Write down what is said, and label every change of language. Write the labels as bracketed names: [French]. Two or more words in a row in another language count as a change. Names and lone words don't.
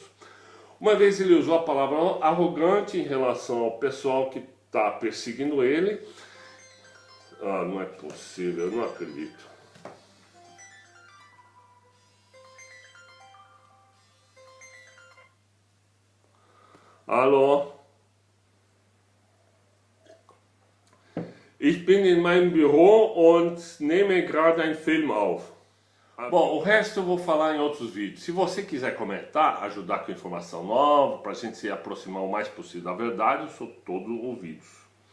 [Portuguese] Uma vez ele usou a palavra arrogante em relação ao pessoal que está perseguindo ele. Ah, não é possível, eu não acredito. Alô? [German] Ich bin in meinem Büro und nehme gerade einen Film auf. [Portuguese] Bom, o resto eu vou falar em outros vídeos. Se você quiser comentar, ajudar com informação nova, para a gente se aproximar o mais possível da verdade, eu sou todo ouvidos.